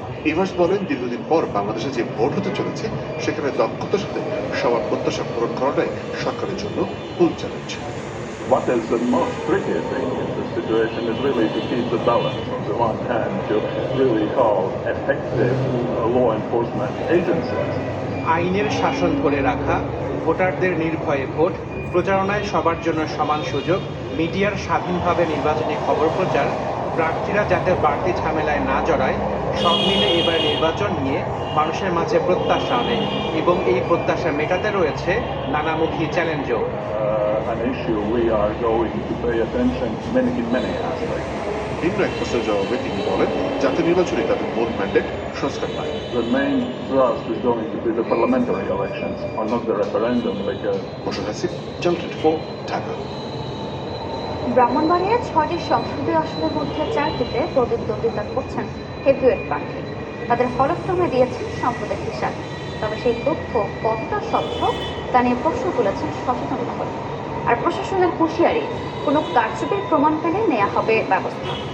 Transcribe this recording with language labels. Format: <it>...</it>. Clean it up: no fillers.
<bn>ইভার্স বলেন, দীর্ঘদিন পর বাংলাদেশে যে ভোট হতে চলেছে, সেখানে দক্ষতার সাথে সবার প্রত্যাশা পূরণ করাটাই সরকারের জন্য মূল challenge.</bn> <en>What is the most tricky thing in this situation is really to keep the balance. On the one hand, to really have effective law enforcement agencies.</en> <bn>আইনের শাসন ধরে রাখা, ভোটারদের নির্ভয়ে ভোট, প্রচারণায় সবার জন্য সমান সুযোগ, মিডিয়ার স্বাধীনভাবে নির্বাচনী খবর প্রচার, প্রার্থীরা যাতে বাড়তি ঝামেলায় না জড়ায়, সব মিলে এবার নির্বাচন নিয়ে মানুষের মাঝে প্রত্যাশা অনেক, এবং এই প্রত্যাশা মেটাতে রয়েছে নানামুখী চ্যালেঞ্জও।</bn> <en>An issue we are going to pay attention in many aspects.</en> <bn>ভিন্ন এক প্রশ্নের জবাবে তিনি বলেন, জাতীয় নির্বাচনে তাদের মূল ম্যান্ডেট সংস্কার নয়।</bn> <en>The main thrust is going to be the parliamentary elections, or not the referendum, because</en> <bn>Mosharraf Hasib, channel 24, Dhaka. ব্রাহ্মণবাড়িয়ার 6টি সংসদীয় আসনের মধ্যে 4টিতে প্রতিদ্বন্দ্বিতা করছেন হেভিওয়েট প্রার্থী। তাদের হলফনামায় দিয়েছেন সম্পদের হিসাব, তবে সেই তথ্য কতটা স্বচ্ছ তা নিয়ে প্রশ্ন তুলেছেন সচেতন মহল। আর প্রশাসনের হুঁশিয়ারি, কোনো কারচুপির প্রমাণ পেলে নেওয়া হবে ব্যবস্থা।</bn>